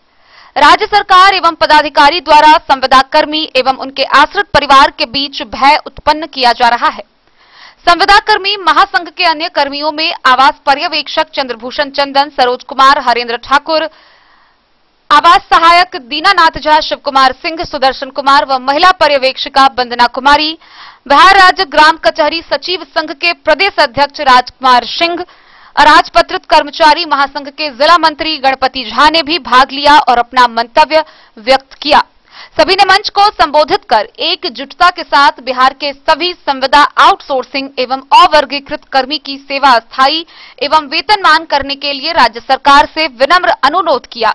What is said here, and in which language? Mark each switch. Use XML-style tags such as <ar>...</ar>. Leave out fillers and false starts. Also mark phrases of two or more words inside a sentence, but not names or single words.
<hi>राज्य सरकार एवं पदाधिकारी द्वारा संविदा कर्मी एवं उनके आश्रित परिवार के बीच भय उत्पन्न किया जा रहा है। संविदा कर्मी महासंघ के अन्य कर्मियों में आवास पर्यवेक्षक चंद्रभूषण चंदन, सरोज कुमार, हरेंद्र ठाकुर, आवास सहायक दीनानाथ झा, शिव कुमार सिंह, सुदर्शन कुमार व महिला पर्यवेक्षिका वंदना कुमारी, बिहार राज्य ग्राम कचहरी सचिव संघ के प्रदेश अध्यक्ष राजकुमार सिंह, अराजपत्रित कर्मचारी महासंघ के जिला मंत्री गणपति झा ने भी भाग लिया और अपना मंतव्य व्यक्त किया। सभी ने मंच को संबोधित कर एकजुटता के साथ बिहार के सभी संविदा आउटसोर्सिंग एवं अवर्गीकृत कर्मी की सेवा अस्थायी एवं वेतनमान करने के लिए राज्य सरकार से विनम्र अनुरोध किया।</hi>